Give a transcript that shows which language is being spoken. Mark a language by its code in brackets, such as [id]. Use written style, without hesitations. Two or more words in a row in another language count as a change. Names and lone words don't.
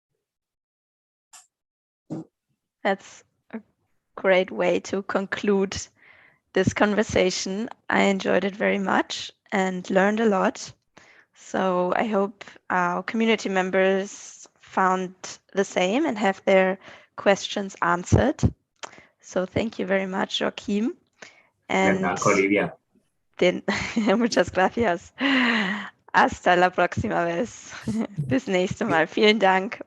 [en] That's a great way to conclude this conversation. I enjoyed it very much and learned a lot. So I hope our community members found the same and have their questions answered. So thank you very much, Joaquim. And Olivia. [es] Muchas gracias. Hasta la próxima vez. [de] Bis nächste Mal. Vielen Dank.